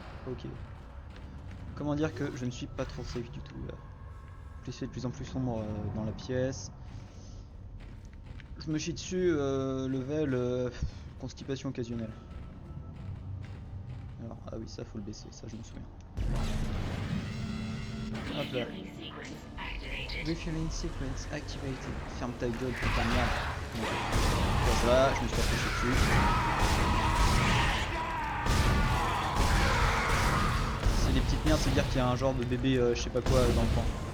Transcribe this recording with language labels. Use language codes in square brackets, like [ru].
[fr] Ok. Comment dire que je ne suis pas trop safe du tout là. Plus c'est de plus en plus sombre dans la pièce. Je me chie dessus, level constipation occasionnelle. Alors, ah oui, ça faut le baisser, ça je me souviens. Hop là. [en] Refueling sequence activated. [fr] Ferme ta gueule, putain de merde. Donc, voilà, je me suis approché dessus. C'est des petites merdes, c'est dire qu'il y a un genre de bébé je sais pas quoi dans le coin.